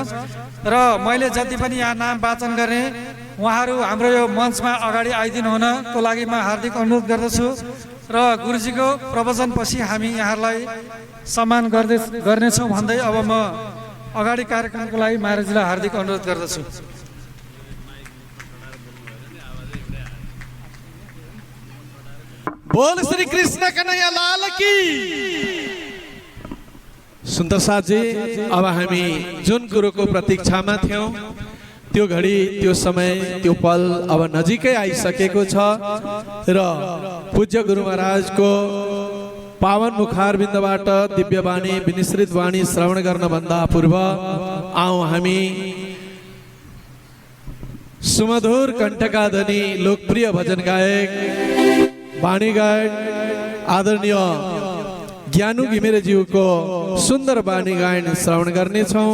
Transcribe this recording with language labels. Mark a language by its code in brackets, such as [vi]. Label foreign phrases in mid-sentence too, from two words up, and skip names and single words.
[ne] र मैले जति पनि यहाँ नाम वाचन गरेँ, उहाँहरू हाम्रो यो मञ्चमा अगाडि आइदिनु हुनको लागि म हार्दिक अनुरोध गर्दछु। र गुरुजीको प्रवचनपछि हामी यहाँहरूलाई सम्मान गर्नेछौँ भन्दै अब म अगाडि कार्यक्रमको लागि महाराजजीलाई हार्दिक अनुरोध गर्दछु। [hi] बोल श्री कृष्ण कन्हैया लाल की। [ne] सुन्दर साथजी, अब हामी जुन कुरोको प्रतीक्षामा थियौँ त्यो घडी, त्यो समय, त्यो पल अब नजिकै आइसकेको छ। र पूज्य गुरु महाराजको पावन मुखारबिन्दबाट दिव्य वाणी, विनिश्रित वाणी श्रवण गर्नभन्दा पूर्व आउँ हामी सुमधुर कण्ठका धनी लोकप्रिय भजन गायक वाणी गायक आदरणीय ज्ञानु घिमिरेज्यूको सुन्दर वाणी गायन श्रवण गर्नेछौँ।